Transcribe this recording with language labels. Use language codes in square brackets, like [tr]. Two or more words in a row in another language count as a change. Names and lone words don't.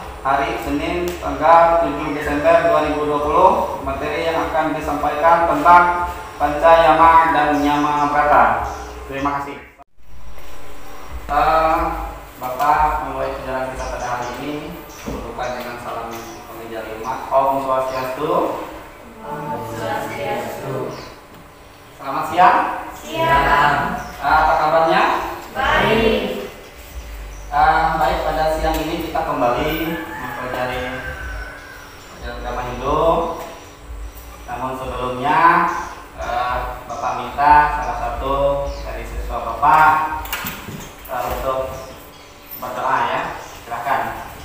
[id] Hari Senin tanggal 7 Desember 2020. Materi yang akan disampaikan tentang Pancayama dan Nyamabrata. Terima kasih. Bapak memulai pelajaran kita pada hari ini berbuka dengan salam pengajar umat. Om Swastiastu. Om Swastiastu. Selamat siang. Siang. Apa kabarnya? Baik. Baik, pada siang ini kita kembali mempelajari pelajaran agama Hindu. Namun sebelumnya Bapak minta salah satu dari siswa Bapak untuk berdoa ya, silakan.